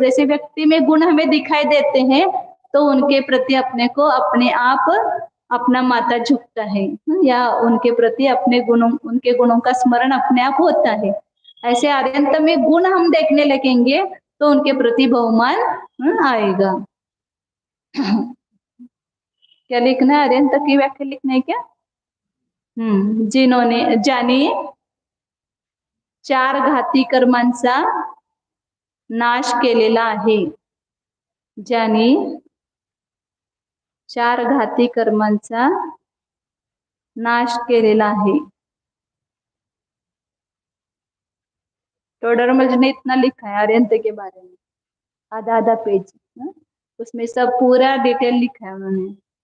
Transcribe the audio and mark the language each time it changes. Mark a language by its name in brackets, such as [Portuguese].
[Hindi] जैसे व्यक्ति में गुण हमें दिखाई देते हैं तो उनके प्रति अपने को अपने आप अपना माथा झुकता है, या उनके प्रति अपने गुणों उनके गुणों का स्मरण अपने आप होता है। ऐसे आर्यंत में गुण हम देखने लगेंगे तो उनके प्रति बहुमान आएगा। क्या लिखना है, आर्यंत की व्याख्या लिखना है क्या, जिन्होंने [Marathi] ज्याने 4 घाती कर्मांचा नाश केलेला आहे, ज्याने 4 घाती कर्मांचा नाश केलेला आहे। [Hindi] टोडरमल ने इतना लिखा है आर्यंत के बारे में, आधा आधा पेज, उसमें सब पूरा डिटेल लिखा है उन्होंने।